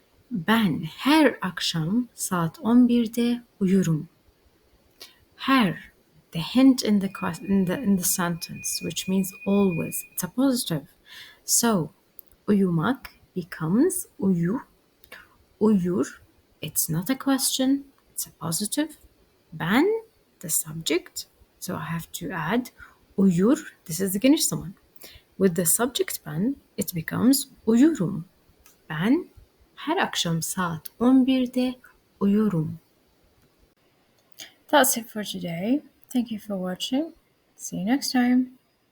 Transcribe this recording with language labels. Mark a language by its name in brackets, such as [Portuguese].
[Turkish] Ben her akşam saat 11'de uyurum. [English] Her, the hint in the sentence, which means always. It's a positive. So, uyumak becomes uyu. Uyur, it's not a question, it's a positive. Ben, the subject. So I have to add uyur. This is the geniş zaman. With the subject ben, it becomes uyurum. [Turkish] Ben her akşam saat 11'de uyurum. [English] That's it for today. Thank you for watching. See you next time.